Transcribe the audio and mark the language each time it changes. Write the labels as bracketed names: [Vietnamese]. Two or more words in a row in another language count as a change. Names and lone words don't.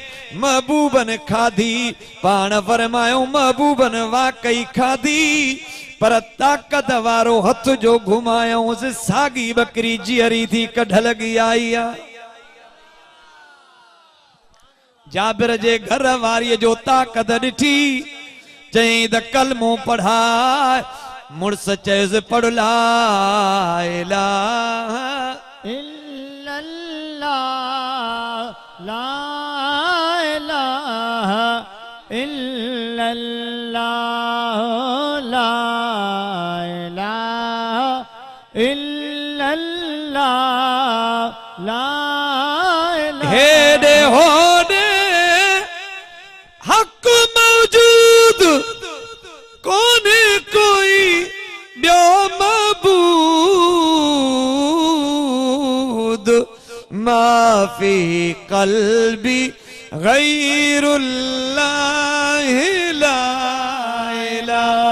[Sindhi] महबूबन खाधी, पाण फरमायो महबूबन वाकई खाधी, पर ताक़त वारो हथ जो घुमायूंसि, साॻी बकरी जीअरी थी कढ लगी आई आ। जाबिर जे घर वारीअ जो ताक़त ॾिठी, चई त कलमो पढ़ाए। मुड़स चयुसि पढ़ [Arabic] لا إله إلا الله، لا إله إلا الله، لا إله إلا الله، لا إله. [Sindhi] हेॾे होॾे हक़ मौजूद कोन्हे कोई ॿियो मबूद, माफ़ी क़ल्बी गैरुल्लाह [Arabic] لا إله